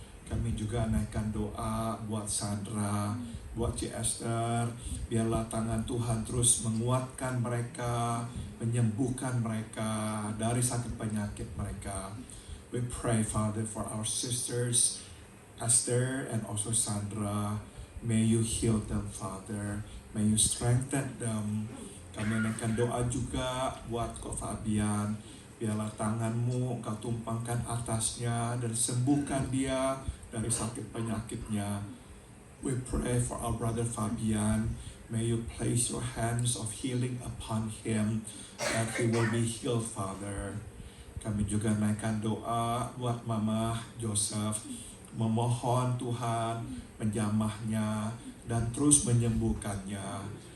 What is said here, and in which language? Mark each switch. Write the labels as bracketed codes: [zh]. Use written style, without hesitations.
[id] Kami juga naikkan doa buat Sandra, buat Cik Esther, biarlah tangan Tuhan terus menguatkan mereka, menyembuhkan mereka dari sakit penyakit mereka. [en] We pray, Father, for our sisters Esther and also Sandra. May you heal them, Father. May you strengthen them. [id] Kami naikkan doa juga buat Ko Fabian. Biarlah tanganmu Engkau tumpangkan atasnya dan sembuhkan dia dari sakit penyakitnya. [en] We pray for our brother Fabian. May you place your hands of healing upon him, that he will be healed, Father. [id] Kami juga naikkan doa buat Mama Joseph, memohon Tuhan menjamahnya dan terus menyembuhkannya.